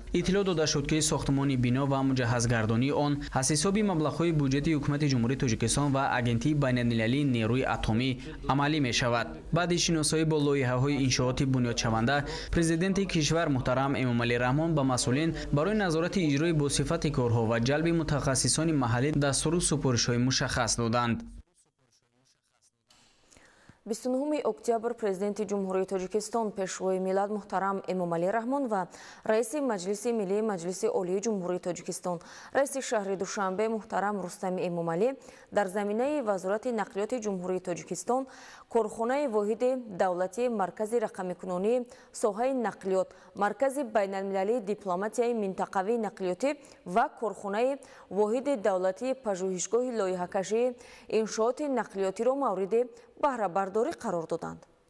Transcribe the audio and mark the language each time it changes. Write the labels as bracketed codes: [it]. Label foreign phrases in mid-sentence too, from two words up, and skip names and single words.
[fa] اطلاع داده شد که ساختمان بنا و مجهزگردانی آن از حساب مبلغ‌های بودجه حکومت جمهوری تاجیکستان و اگنتی بین‌المللی نیروی اتمی عملی می شود. بعد شناسایی با لایحه‌های انشاءات بنیاد شونده، پرزیدنت کشور محترم امامعلی رحمان با مسئولین برای نظارت اجرای با صفت کارها و جلب متخصصان محلی دستور سپارش‌های مشخص دادند. [tg] 29 октябр президенти ҷумҳурии тоҷикистон пешвои миллат муҳтарам эмомалӣ раҳмон ва раиси маҷлиси миллии маҷлиси олии ҷумҳурии тоҷикистон раиси шаҳри душанбе муҳтарам рустами эмомалӣ дар заминаи вазорати нақлиёти ҷумҳурии тоҷикистон корхонаи воҳиди давлатии маркази рақамикунонии соҳаи нақлиёт, маркази байналмилалии дипломатияи минтақавии нақлиётӣ ва корхонаи воҳиди давлатии пажӯҳишгоҳи лоиҳакашии иншооти нақлиётиро мавриди баҳрабардорӣ қарор доданд.